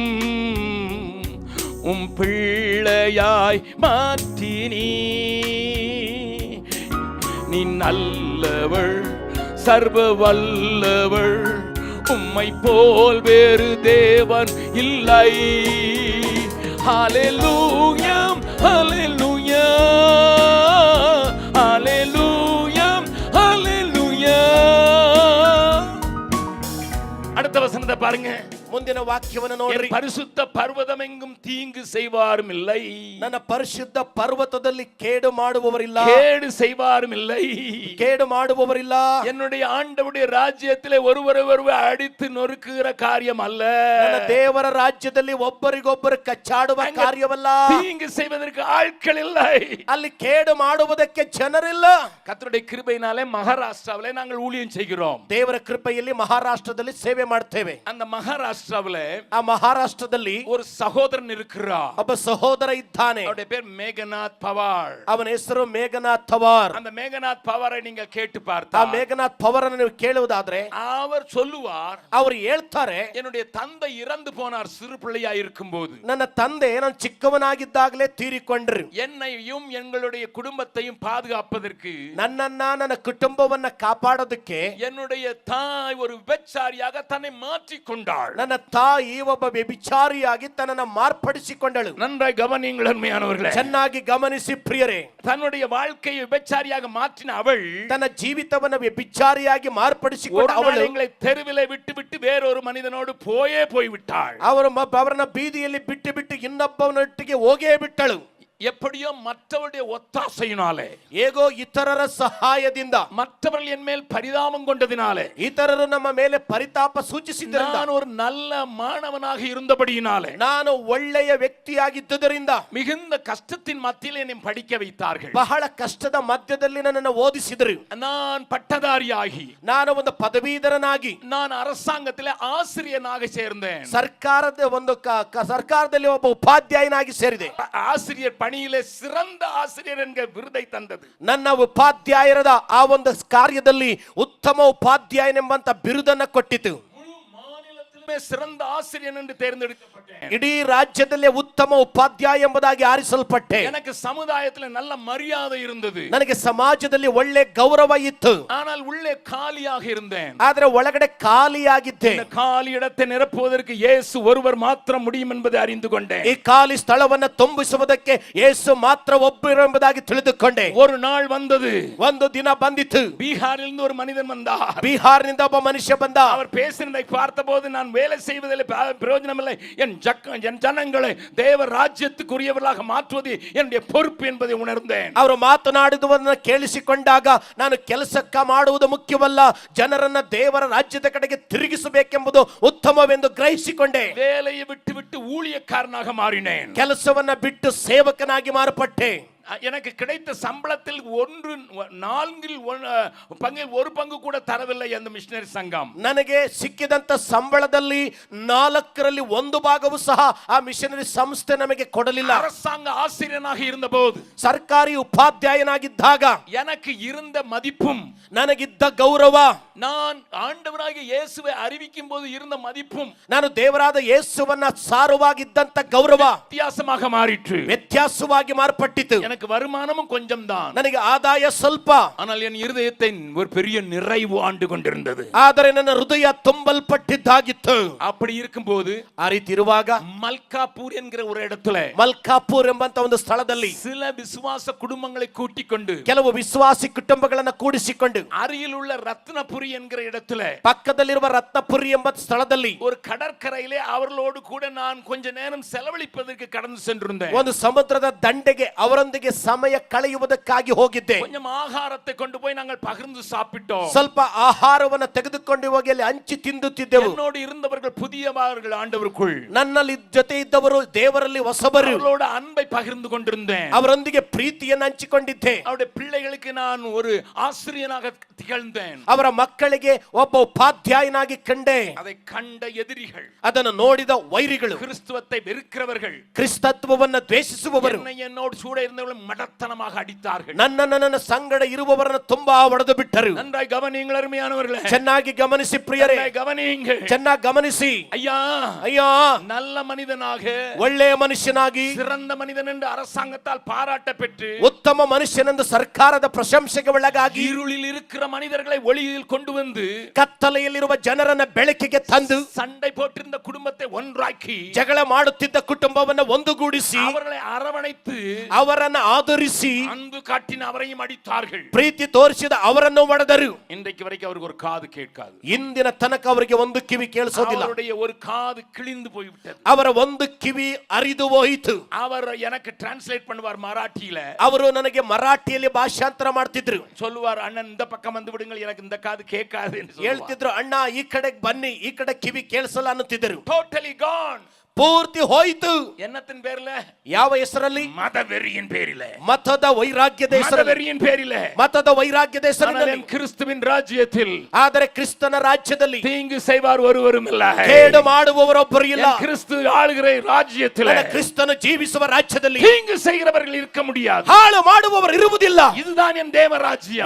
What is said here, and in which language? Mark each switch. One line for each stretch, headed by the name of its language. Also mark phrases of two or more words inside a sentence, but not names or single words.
Tamil: பிள்ளையாய் மாற்றினீ, நீ நல்லவள் சர்வ வல்லவள், உம்மை போல் வேறு தேவன் இல்லை. ஹல்லேலூயா, ஹல்லேலூயா, ஹல்லேலூயா, ஹல்லேலூயா. அடுத்த வசனத்தை பாருங்க.
Kannada: ಮುಂದಿನ ವಾಕ್ಯವನ್ನು
Tamil: என்
Kannada: ನೋಡ್ರಿ.
Tamil: பரிசுத்த பர்வதம் எங்கும் தீங்கு செய்வாரும் இல்லை,
Kannada: ನನ್ನ ಪರಿಶುದ್ಧ ಪರ್ವತದಲ್ಲಿ ಕೇಡು ಮಾಡುವವರಿಲ್ಲ,
Tamil: கேடு செய்வாரும் இல்லை.
Kannada: ಕೇಡು ಮಾಡುವವರಿಲ್ಲ.
Tamil: என்னுடைய ஆண்டவருடைய ராஜ்யத்திலே ஒருவரை ஒருவர் அடித்து நொறுக்குகிற காரியம் அல்ல.
Kannada: ನನ್ನ ದೇವರ ರಾಜ್ಯದಲ್ಲಿ ಒಬ್ಬರಿಗೊಬ್ಬರು ಕಚ್ಚಾಡುವ ಕಾರ್ಯವಲ್ಲ.
Tamil: தீங்கு செய்வதற்கு ஆட்கள் இல்லை,
Kannada: ಅಲ್ಲಿ ಕೇಡು ಮಾಡುವುದಕ್ಕೆ ಜನರಿಲ್ಲ.
Tamil: கர்த்தருடைய கிருபையினாலே மகாராஷ்டிராவிலே நாங்கள் ஊழியம் செய்கிறோம்.
Kannada: ದೇವರ ಕೃಪೆಯಲ್ಲಿ ಮಹಾರಾಷ್ಟ್ರದಲ್ಲಿ ಸೇವೆ ಮಾಡ್ತೇವೆ.
Tamil: அந்த மகாராஷ்டிராவிலே
Kannada: ಆ ಮಹಾರಾಷ್ಟ್ರದಲ್ಲಿ
Tamil: ஒரு சகோதரன் இருக்கிறார்.
Kannada: ಒಬ್ಬ ಸಹೋದರ ಇದ್ದಾನೆ.
Tamil: அவருடைய பேர் மேகநாத் பவார்.
Kannada: ಅವನ ಹೆಸರು ಮೇಘನಾಥ್ ಪವಾರ್.
Tamil: அந்த மேகநாத் பவாரை நீங்க கேட்டு
Kannada: ಆ
Tamil: பார்த்தா
Kannada: ಮೇಘನಾಥ್ ಪವಾರನ್ನು ನೀವು ಕೇಳುವುದಾದ್ರೆ
Tamil: அவர் சொல்லுவார்,
Kannada: ಅವರು ಹೇಳ್ತಾರೆ,
Tamil: என்னுடைய தந்தை இறந்து போனார் சிறு பிள்ளையா இருக்கும்போது.
Kannada: ನನ್ನ ತಂದೆ ನಾನು ಚಿಕ್ಕವನಾಗಿದ್ದಾಗಲೇ ತೀರಿಕೊಂಡ್ರು.
Tamil: என்னையும் எங்களுடைய குடும்பத்தையும் பாதுகாப்பதற்கு
Kannada: ನನ್ನನ್ನ ನನ್ನ ಕುಟುಂಬವನ್ನ ಕಾಪಾಡೋದಕ್ಕೆ
Tamil: என்னுடைய தாய் ஒரு விபச்சாரியாக தன்னை மாற்றிக் கொண்டாள்.
Kannada: ನನ್ನ ತಾಯಿ ಒಬ್ಬ ವ್ಯಭಿಚಾರಿಯಾಗಿ ತನ್ನನ್ನು ಮಾರ್ಪಡಿಸಿಕೊಂಡಳು.
Tamil: நன்றாய் கவனியுங்கள் அருமையானவர்களே.
Kannada: ಚೆನ್ನಾಗಿ ಗಮನಿಸಿ ಪ್ರಿಯರೇ,
Tamil: தன்னுடைய வாழ்க்கையை விபச்சாரியாக மாற்றின அவள்
Kannada: ತನ್ನ ಜೀವಿತವನ್ನ ವ್ಯಭಿಚಾರಿಯಾಗಿ ಮಾರ್ಪಡಿಸಿಕೊಂಡ
Tamil: ஒரு நாள்
Kannada: ಅವಳು
Tamil: எங்களை தெருவிலே விட்டு வேறொரு மனிதனோடு போய்விட்டாள்.
Kannada: ಅವರನ್ನ ಬೀದಿಯಲ್ಲಿ ಬಿಟ್ಟು ಇನ್ನೊಬ್ಬನೊಟ್ಟಿಗೆ ಹೋಗೇ ಬಿಟ್ಟಳು.
Tamil: எப்படியோ மற்றவருடைய ஒத்தாசையினாலே,
Kannada: ಹೇಗೋ ಇತರರ ಸಹಾಯದಿಂದ,
Tamil: மற்றவர்கள் என் மேல் பரிதாபம் கொண்டதினாலே,
Kannada: ಇತರರು ನಮ್ಮ ಮೇಲೆ ಪರಿತಾಪ ಸೂಚಿಸಿದ್ದರಿಂದ,
Tamil: நான் ஒரு நல்ல மாணவனாக இருந்தபடியினாலே,
Kannada: ನಾನು ಒಳ್ಳೆಯ ವ್ಯಕ್ತಿಯಾಗಿದ್ದುದರಿಂದ
Tamil: மிகுந்த கஷ்டத்தின் மத்தியில் என்னை படிக்க வைத்தார்கள்.
Kannada: ಬಹಳ ಕಷ್ಟದ ಮಧ್ಯದಲ್ಲಿ ನನ್ನನ್ನು ಓದಿಸಿದರು.
Tamil: நான் பட்டதாரியாகி,
Kannada: ನಾನು ಒಂದು ಪದವೀಧರನಾಗಿ,
Tamil: நான் அரசாங்கத்திலே ஆசிரியனாக சேர்ந்தேன்.
Kannada: ಸರ್ಕಾರದಲ್ಲಿ ಒಬ್ಬ ಉಪಾಧ್ಯಾಯನಾಗಿ ಸೇರಿದೆ.
Tamil: ஆசிரியர் பணியிலே சிறந்த ஆசிரியர் என்கிற விருதை தந்தது.
Kannada: ನನ್ನ ಉಪಾಧ್ಯಾಯರದ ಆ ಒಂದು ಕಾರ್ಯದಲ್ಲಿ ಉತ್ತಮ ಉಪಾಧ್ಯಾಯನೆಂಬಂತ ಬಿರುದನ್ನು ಕೊಟ್ಟಿತು.
Tamil: சிறந்த ஆசிரியர் என்று தேர்ந்தெடுக்கப்பட்டேன்.
Kannada: ಇಡೀ ರಾಜ್ಯದಲ್ಲೇ ಉತ್ತಮ ಉಪಾಧ್ಯಾಯ ಎಂಬುದಾಗಿ ಆರಿಸಲ್ಪಟ್ಟೆ.
Tamil: எனக்கு சமுதாயத்தில் நல்ல மரியாதை இருந்தது.
Kannada: ನನಗೆ ಸಮಾಜದಲ್ಲಿ ಒಳ್ಳೆ ಗೌರವ ಇತ್ತು.
Tamil: ஆனால் உள்ளே காலியாக இருந்தேன்.
Kannada: ಆದರೆ ಒಳಗಡೆ ಖಾಲಿಯಾಗಿದ್ದೆ.
Tamil: இந்த காலி இடத்தை நிரப்புவதற்கு இயேசு ஒருவர் மாத்திரம் முடியும் என்பதை அறிந்து கொண்டேன்.
Kannada: ಈ ಖಾಲಿ ಸ್ಥಳವನ್ನು ತುಂಬಿಸುವುದಕ್ಕೆ ಯೇಸು ಮಾತ್ರ ಒಬ್ಬರು ಎಂಬುದಾಗಿ ತಿಳಿದುಕೊಂಡೆ.
Tamil: ஒரு நாள் வந்தது,
Kannada: ಒಂದು ದಿನ ಬಂದಿತು.
Tamil: பீகாரிலிருந்து ஒரு மனிதன் வந்தார்.
Kannada: ಬಿಹಾರ್ನಿಂದ ಒಬ್ಬ ಮನುಷ್ಯ ಬಂದ.
Tamil: அவர் பேசினதை பார்த்தபோது நான் வேலை செய்வதில் பிரயோஜனம் இல்லை, என் ஜனங்களை தேவ ராஜ்யத்துக்குரியவர்களாக மாற்றுவது என்னுடைய பொறுப்பு என்பதை உணர்ந்தேன்.
Kannada: ಅವರು ಮಾತನಾಡುವುದನ್ನು ಕೇಳಿಸಿಕೊಂಡಾಗ ನಾನು ಕೆಲಸಕ್ಕ ಮಾಡುವುದು ಮುಖ್ಯವಲ್ಲ, ಜನರನ್ನ ದೇವರ ರಾಜ್ಯದ ಕಡೆಗೆ ತಿರುಗಿಸಬೇಕೆಂಬುದು ಉತ್ತಮವೆಂದು ಗ್ರಹಿಸಿಕೊಂಡೆ.
Tamil: வேலையை விட்டு ஊழியக்காரனாக மாறினேன்.
Kannada: ಕೆಲಸವನ್ನ ಬಿಟ್ಟು ಸೇವಕನಾಗಿ ಮಾರ್ಪಟ್ಟೆ.
Tamil: எனக்கு கிடைத்த சம்பளத்தில் நான்கில் ஒரு பங்கு கூட தரவில்லை அந்த மிஷனரி சங்கம்.
Kannada: ನನಗೆ ಸಿಕ್ಕಿದಂತ ಸಂಬಳದಲ್ಲಿ 4ರಲ್ಲಿ 1 ಭಾಗವೂ ಸಹ ಆ ಮಿಷನರಿ ಸಂಸ್ಥೆ ನಮಗೆ ಕೊಡಲಿಲ್ಲ.
Tamil: அரசாங்க ஆசிரியனாக இருந்தபோது,
Kannada: ಸರ್ಕಾರಿ ಉಪಾಧ್ಯಾಯನಾಗಿದ್ದಾಗ
Tamil: எனக்கு இருந்த மதிப்பும்,
Kannada: ನನಗಿದ್ದ ಗೌರವ,
Tamil: நான் ஆண்டவராகிய இயேசுவை அறிவிக்கும் போது இருந்த மதிப்பும்,
Kannada: ನಾನು ದೇವರಾದ ಯೇಸುವನ್ನ ಸಾರುವಾಗಿದ್ದಂತ ಗೌರವ
Tamil: வித்தியாசமாக மாறிற்று.
Kannada: ವ್ಯತ್ಯಾಸವಾಗಿ ಮಾರ್ಪಟ್ಟಿತು.
Tamil: எனக்கு வருமானமும் கொஞ்சம் தான்,
Kannada: ನನಗೆ ಆದಾಯ ಸ್ವಲ್ಪ,
Tamil: ஆனால் என் இருதயத்தை ஒரு பெரிய நிறைவு ஆண்டு கொண்டிருந்தது.
Kannada: ಆದರೆ ನನ್ನ ಹೃದಯ ತುಂಬಲ್ಪಟ್ಟಿದ್ದಾಗಿತ್ತು.
Tamil: அப்படி இருக்கும்போது,
Kannada: ಆ ರೀತಿ ಇರುವಾಗ
Tamil: மல்காப்பூர் என்கிற ஒரு இடத்துல
Kannada: ಮಲ್ಕಾಪುರ್ ಎಂಬಂತ ಒಂದು ಸ್ಥಳದಲ್ಲಿ
Tamil: சில விசுவாச குடும்பங்களை கூட்டிக் கொண்டு,
Kannada: ಕೆಲವು ವಿಶ್ವಾಸಿ ಕುಟುಂಬಗಳನ್ನು ಕೂಡಿಸಿಕೊಂಡು,
Tamil: அருகில் உள்ள ரத்னபுரி என்கிற இடத்துல,
Kannada: ಪಕ್ಕದಲ್ಲಿರುವ ರತ್ನಪುರಿ ಎಂಬ ಸ್ಥಳದಲ್ಲಿ
Tamil: ஒரு கடற்கரையிலே அவர்களோடு கூட நான் கொஞ்ச நேரம் செலவழிப்பதற்கு கடந்து சென்றிருந்தேன்.
Kannada: ಒಂದು ಸಮುದ್ರದ ದಂಡೆಗೆ ಅವರೊಂದಿಗೆ ಸಮಯ ಕಳೆಯುವುದಕ್ಕಾಗಿ ಹೋಗಿದ್ದೆ.
Tamil: கொஞ்சம் ஆகாரத்தை கொண்டு போய் நாங்கள் பகிர்ந்து சாப்பிட்டோம்.
Kannada: ಸ್ವಲ್ಪ ಆಹಾರವನ್ನು ತೆಗೆದುಕೊಂಡು ಹೋಗಿ ಅಲ್ಲಿ ಹಂಚಿ ತಿಂದುತ್ತಿದ್ದೆವು.
Tamil: என்னோடு இருந்தவர்கள் புதியவர்கள் ஆண்டவருக்குள்,
Kannada: ನನ್ನಲ್ಲಿ ಜೊತೆ ಇದ್ದವರು ದೇವರಲ್ಲಿ ಹೊಸಬರು.
Tamil: அவர்களோட அன்பை பகிர்ந்து கொண்டிருந்தேன்.
Kannada: ಅವರೊಂದಿಗೆ ಪ್ರೀತಿಯನ್ನು ಹಂಚಿಕೊಂಡಿದ್ದೆ.
Tamil: அவருடைய பிள்ளைகளுக்கு நான் ஒரு ஆசிரியனாக திகழ்ந்தேன்.
Kannada: ಅವರ ಮಕ್ಕಳಿಗೆ ಒಬ್ಬ ಉಪಾಧ್ಯಾಯನಾಗಿ ಕಂಡೆ.
Tamil: அதை கண்ட எதிரிகள்,
Kannada: ಅದನ್ನು ನೋಡಿದ ವೈರಿಗಳು,
Tamil: கிறிஸ்துவத்தை வெறுக்கிறவர்கள்,
Kannada: ಕ್ರಿಸ್ತತ್ವವನ್ನು ದ್ವೇಷಿಸುವವರು,
Tamil: என்னோடு கூட இருந்தவர்கள் மடத்தனமாக அடித்தார்கள்.
Kannada: ನನ್ನ ಸಂಗಡ ಇರುವವರನ್ನು ತುಂಬಾ ಹೊಡೆದು ಬಿಟ್ಟರು.
Tamil: நன்றாய் கவனியுங்கள் அருமையானவர்களே.
Kannada: ಚೆನ್ನಾಗಿ ಗಮನಿಸಿ ಪ್ರಿಯರೇ,
Tamil: கவனியுங்கள்.
Kannada: ಚೆನ್ನಾಗಿ ಗಮನಿಸಿ.
Tamil: ஐயா,
Kannada: ಅಯ್ಯೋ,
Tamil: நல்ல மனிதனாக,
Kannada: ಒಳ್ಳೆಯ ಮನುಷ್ಯನಾಗಿ,
Tamil: சிறந்த மனிதன் என்று அரசாங்கத்தால் பாராட்ட பெற்று,
Kannada: ಉತ್ತಮ ಮನುಷ್ಯನೆಂದು ಸರ್ಕಾರದ ಪ್ರಶಂಸೆಗೆ ಒಳಗಾಗಿ,
Tamil: இருளில் இருக்கிற மனிதர்களை ஒளியில் கொண்டு வந்து,
Kannada: ಕತ್ತಲೆಯಲ್ಲಿರುವ ಜನರನ್ನ ಬೆಳಕಿಗೆ ತಂದು,
Tamil: சண்டை போட்டிருந்த குடும்பத்தை ஒன்றாக்கி,
Kannada: ಜಗಳ ಮಾಡುತ್ತಿದ್ದ ಕುಟುಂಬವನ್ನು ಒಂದುಗೂಡಿಸಿ,
Tamil: அவர்களை அரவணைத்து,
Kannada: ಅವರನ್ನ ಆದರಿಸಿ
Tamil: அன்பு காட்டின அவரையும் அடித்தார்கள்.
Kannada: ಪ್ರೀತಿ ತೋರಿಸಿದ ಅವರನ್ನು ಹೊಡೆದರು.
Tamil: இன்றைக்கு வரைக்கும் அவருக்கு ஒரு காது கேட்காது.
Kannada: ಇಂದಿನ ತನಕ ಅವರಿಗೆ ಒಂದು ಕಿವಿ ಕೇಳಿಸೋದಿಲ್ಲ.
Tamil: அவருடைய ஒரு காது கிழிந்து போய்விட்டது.
Kannada: ಅವರ ಒಂದು ಕಿವಿ ಅರಿದು ಹೋಯಿತು.
Tamil: அவர் எனக்கு டிரான்ஸ்லேட் பண்ணுவார் மராட்டியில.
Kannada: ಅವರು ನನಗೆ ಮರಾಠಿಯಲ್ಲಿ ಭಾಷಾಂತರ ಮಾಡ್ತಿದ್ರು.
Tamil: சொல்லுவார், அண்ணன் இந்த பக்கம் வந்து விடுங்கள், எனக்கு இந்த காது கேட்காது என்று சொல்லுவார்.
Kannada: ಹೇಳ್ತಿದ್ರು, ಅಣ್ಣ ಈ ಕಡೆಗೆ ಬನ್ನಿ, ಈ ಕಡೆ ಕಿವಿ ಕೇಳಿಸಲ್ಲ ಅನ್ನುತ್ತಿದ್ದರು.
English: Totally gone.
Kannada: ಪೂರ್ತಿ ಹೋಯಿತು.
Tamil: என்னத்தின் பேர்ல?
Kannada: ಯಾವ ಹೆಸರಲ್ಲಿ?
Tamil: மதவெறியின் பேரில.
Kannada: ಮತದ ವೈರಾಗ್ಯದ ಹೆಸರಲ್ಲಿ.
Tamil: மதவெறியின் பேரில.
Kannada: ಮತದ ವೈರಾಗ್ಯದ ಹೆಸರಿನಲ್ಲಿ.
Tamil: கிறிஸ்துவின் ராஜ்யத்தில்,
Kannada: ಆದರೆ ಕ್ರಿಸ್ತನ ರಾಜ್ಯದಲ್ಲಿ
Tamil: தீங்கு செய்வார் ஒருவரும் ಇಲ್ಲ.
Kannada: ಕೇಡು ಮಾಡುವವರೊಬ್ಬರು ಇಲ್ಲ.
Tamil: கிறிஸ்து ஆளுகிற ராஜ்யத்தில்,
Kannada: ಕ್ರಿಸ್ತನು ಜೀವಿಸುವ ರಾಜ್ಯದಲ್ಲಿ
Tamil: தீங்கு செய்கிறவர்கள் இருக்க முடியாது.
Kannada: ಹಾಳು ಮಾಡುವವರು ಇರುವುದಿಲ್ಲ.
Tamil: இதுதான் என் தேவ ராஜ்யம்.